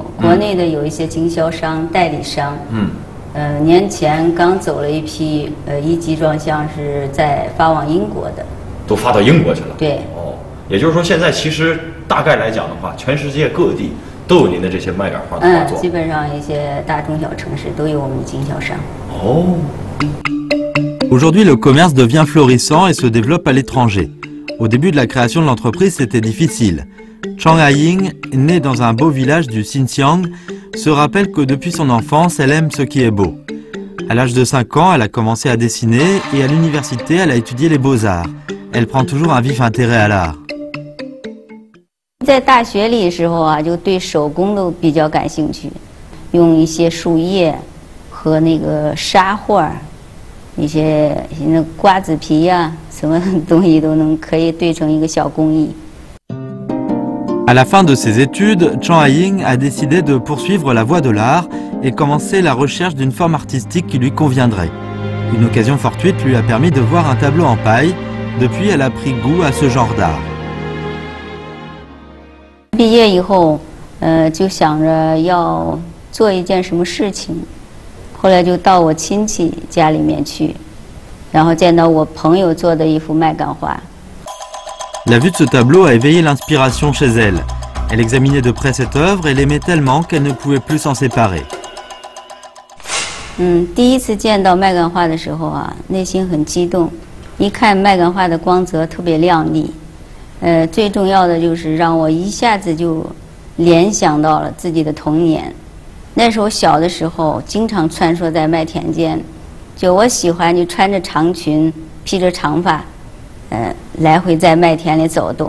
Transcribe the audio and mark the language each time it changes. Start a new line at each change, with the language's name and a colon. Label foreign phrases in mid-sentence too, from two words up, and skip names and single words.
Chinese: 国内的有一些经销商、代理商。年前刚走了一批1级装箱，是在发往英国的，都发到英国去了。对，也就是说，现在其实大概来讲的话，全世界各地都有您的这些麦秆画的画作。基本上一些大中小城市都有我们的经销商。
French: Aujourd'hui, le commerce devient florissant et se développe à l'étranger. Au début de la création de l'entreprise, c'était difficile. Chang Haiying, née dans un beau village du Xinjiang, se rappelle que depuis son enfance, elle aime ce qui est beau. À l'âge de 5 ans, elle a commencé à dessiner et à l'université, elle a étudié les beaux-arts. Elle prend toujours un vif intérêt à l'art.
Chinese: 在大学里的时候啊，就对手工都比较感兴趣，用一些树叶和那个沙画，一些那瓜子皮呀，什么东西都可以对成一个小工艺。
French: À la fin de ses études, Chang Haiying a décidé de poursuivre la voie de l'art et commencer la recherche d'une forme artistique qui lui conviendrait. Une occasion fortuite lui a permis de voir un tableau en paille. Depuis, elle a pris goût à ce genre d'art.
Chinese: 毕业以后，就想着要做一件什么事情，后来就到我亲戚家里面去，然后见到我朋友做的一幅麦秆画。
French: La vue de ce tableau a éveillé l'inspiration chez elle. Elle examinait de près cette œuvre et l'aimait tellement qu'elle ne pouvait plus s'en séparer.
Chinese: 第一次见到麦秆画的时候啊，内心很激动。一看麦秆画的光泽特别亮丽，最重要的就是让我一下子就联想到了自己的童年。那时候小的时候，经常穿梭在麦田间，就我喜欢就穿着长裙，披着长发，来回在麦田里走动。